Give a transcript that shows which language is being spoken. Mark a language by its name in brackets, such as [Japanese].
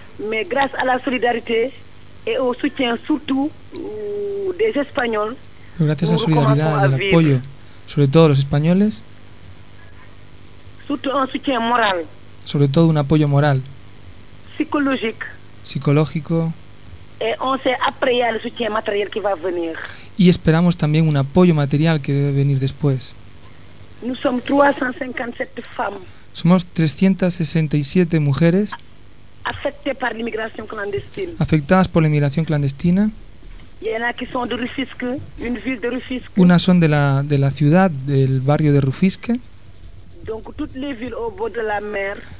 [French] Mais grâce à la solidarité et au soutien surtout des Espagnols. [Spanish] Pero gracias a la solidaridad, al apoyo, sobre todo los españoles. [French] Surtout un soutien moral. [Spanish] Sobre todo un apoyo moral. Psicológico. Psicológico. [French] Et on sait après le soutien matériel qui va venir. [Spanish] Y esperamos también un apoyo material que debe venir después. [French] Nous sommes 357 femmes. [Spanish] Somos 367 mujeres afectadas [French] par l'immigration clandestine. [Spanish] Afectadas por la inmigración clandestina. Y en aquí son de Rufisque, [French] une ville de Rufisque. [Spanish] Unas son de la ciudad, del barrio de Rufisque. [French] Donc toutes les villes au bord de la mer.